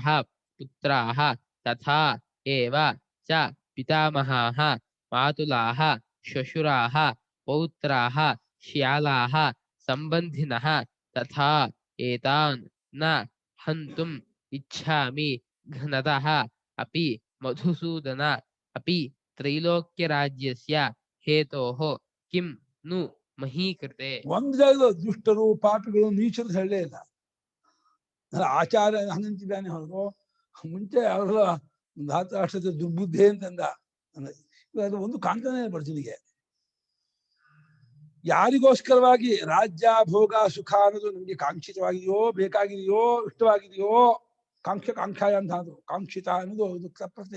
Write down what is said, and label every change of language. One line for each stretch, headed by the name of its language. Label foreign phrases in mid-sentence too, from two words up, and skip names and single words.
Sanskrit: पुत्राः तथा एव च पितामहाः मातुलाः श्वशुराः पौत्राः श्यालाः सम्बन्धिनः तथा एतान् न हन्तुम् इच्छामि घ्नतः अपि मधुसूदन अपि त्रैलोक्यराज्यस्य हेतोः किं नु महीकृते
Kannada: ಒಂದು ಜಾಗದ ದುಷ್ಟರು ಪಾಪಿಗಳು ನೀಚರು ಹೇಳಲೇ ಇಲ್ಲ. ಆಚಾರ್ಯ ಹಂಗಂತಿದ್ದಾನೆ ಹೊರತು ಮುಂಚೆ ಅವರ ಧಾತರಾಷ್ಟ್ರದ ದುರ್ಬುದ್ಧಿ ಅಂತಂದ. ಅದು ಒಂದು ಕಾಣ್ತಾನೆ ಬರ್ಜನಿಗೆ. ಯಾರಿಗೋಸ್ಕರವಾಗಿ ರಾಜ್ಯ ಭೋಗ ಸುಖ ಅನ್ನೋದು ನಮ್ಗೆ ಕಾಂಕ್ಷಿತವಾಗಿದೆಯೋ, ಬೇಕಾಗಿದೆಯೋ, ಇಷ್ಟವಾಗಿದೆಯೋ, ಕಾಂಕ್ಷಾಯ ಅಂತ ಅದು ಕಾಂಕ್ಷಿತ ಅನ್ನೋದು ಇದು ಪ್ರತ್ಯಯ.